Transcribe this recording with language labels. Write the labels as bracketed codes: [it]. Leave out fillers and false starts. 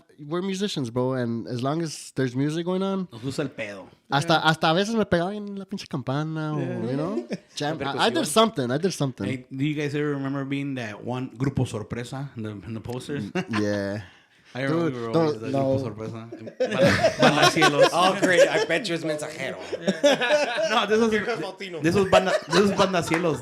[en] We're musicians, bro, and as long as there's music going on, [es] Nos gusta el pedo. hasta a veces me pegaba en la pinche campana, o, [en] you know? Jam. I did something. Hey, do you guys ever remember being that one Grupo Sorpresa in the posters? Yeah. I remember we were always the no. Grupo Sorpresa. Bandacielos. Oh great! I bet you it's mensajero. No, this was Bandacielos